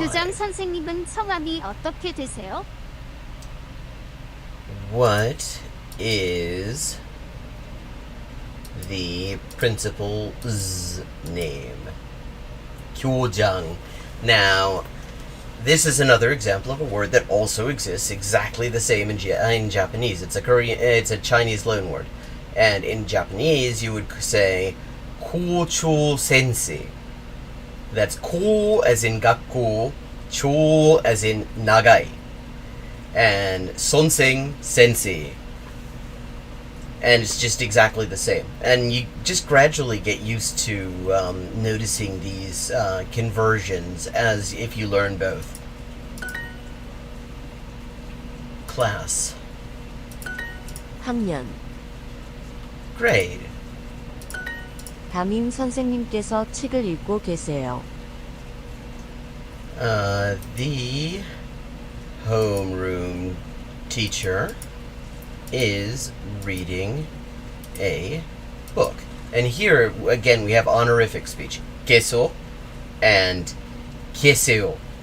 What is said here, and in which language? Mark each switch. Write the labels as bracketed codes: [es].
[ko] 교장 선생님은 성함이 어떻게 되세요? [en] What is the principal's name? [ko] 교장. [en] Now, this is another example of a word that also exists exactly the same in Japanese. It's a Chinese loanword. And in Japanese, you would say kocho sensei. That's ko as in gakko, cho as in nagai, and sonseng sensei. And it's just exactly the same. And you just gradually get used to noticing these conversions as if you learn both. Class. [ko] 학년. [en] Grade. [ko] 담임 선생님께서 책을 읽고 계세요. [en] The homeroom teacher is reading a book. And here, again, we have honorific speech. [ko] 계속 and 계세요.